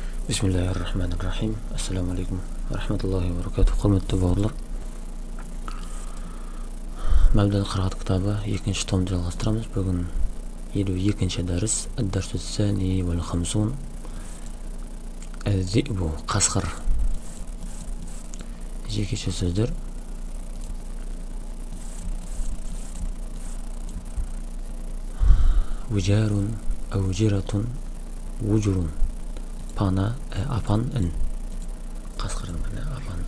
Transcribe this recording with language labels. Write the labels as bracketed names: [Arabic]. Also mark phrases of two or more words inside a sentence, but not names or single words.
[Arabic] بسم الله الرحمن الرحيم. السلام عليكم ورحمة الله وبركاته. [Kazakh] Құрметті бауырлар, Мәбдәл қырағат кітабы 2-ші томды жалғастырамыз. Бүгін 52-ші дәріс, [Arabic] الدرس الثاني والخمسون. [Kazakh] Az-зибу, қасқыр. Жекеше сөздер. [Arabic] وجار، أوجرة، وجور. [Kazakh] Пана, апан, ін. Қасқырдың мәні апан.